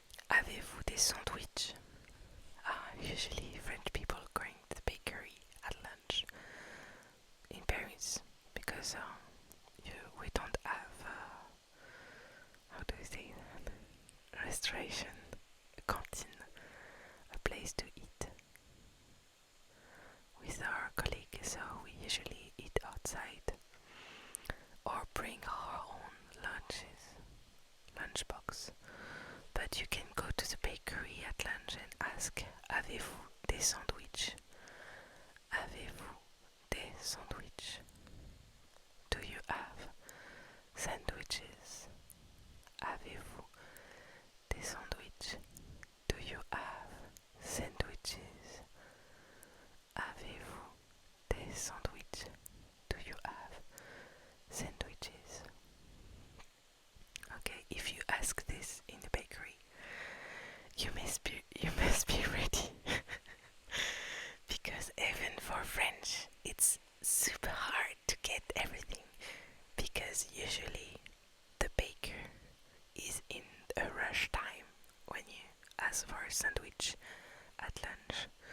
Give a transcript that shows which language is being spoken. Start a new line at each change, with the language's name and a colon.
French: Avez-vous des sandwichs?
English: Usually French people going to the bakery at lunch in Paris because we don't have, how do you say that? Restauration, a canteen, a place to eat with our colleagues, so we usually eat outside or bring our own lunchbox. But you can go to the bakery at lunch and ask,
French: avez-vous des sandwichs? Avez-vous des sandwichs?
English: Do you have sandwiches?
French: Avez-vous des sandwichs?
English: Do you have sandwiches?
French: Avez-vous des sandwichs?
English: Do you have sandwiches? Okay, if you ask this in the bakery, you must be ready. Because even for French, it's super hard to get everything. Because usually the baker is in a rush time when you ask for a sandwich at lunch.